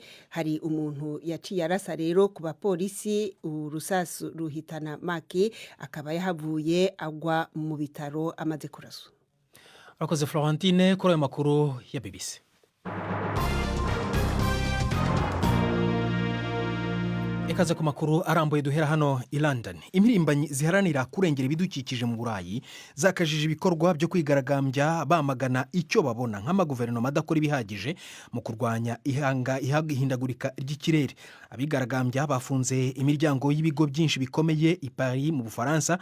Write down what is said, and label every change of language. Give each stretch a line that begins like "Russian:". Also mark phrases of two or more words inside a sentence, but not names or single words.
Kinyarwanda: Hari umuntu yaciye arasa rero ku bapolisi, urusasu ruhitana Maki, akaba yahavuye agwa mu bitaro amaze kuraswa. Akoze Florentine kuri ayo makuru ya BBC. Ikaze ku makuru arambuye duhera hano i London. Impirimbanyi ziharanira kurengera ibidukikije mu Burayi zakajije ibikorwa byo kwigaragambya bamagana icyo babona nk'amaguverinoma adakora ibihagije mu kurwanya ihindagurika ry'ikirere. Abigaragambya bafunze imiryango y'ibigo byinshi bikomeye i Paris mu Bufaransa.